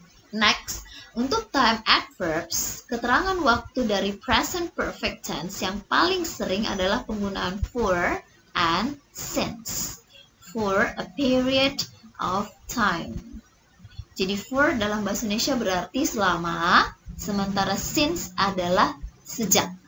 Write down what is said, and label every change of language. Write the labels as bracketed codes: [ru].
[id] Next, untuk time adverbs, keterangan waktu dari present perfect tense yang paling sering adalah penggunaan for, [en] and since for a period of time. [id] Jadi for dalam bahasa Indonesia berarti selama, sementara since adalah sejak.